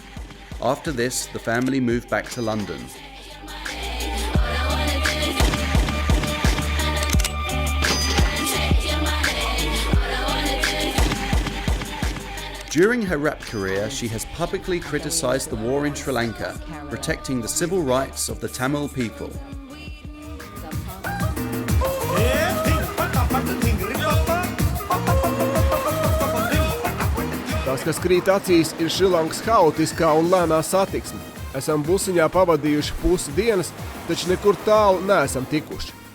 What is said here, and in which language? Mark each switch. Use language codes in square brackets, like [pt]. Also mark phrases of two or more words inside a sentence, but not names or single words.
[en] After this, the family moved back to London. During her rap career, she has publicly criticised the war in Sri Lanka, protecting the civil rights of the Tamil people. [lv] Tas, kas krīt acīs, ir Šrilankas haotiskā un lēnā satiksme. Esam busiņā pavadījuši pusi dienas, taču nekur tālu neesam tikuši.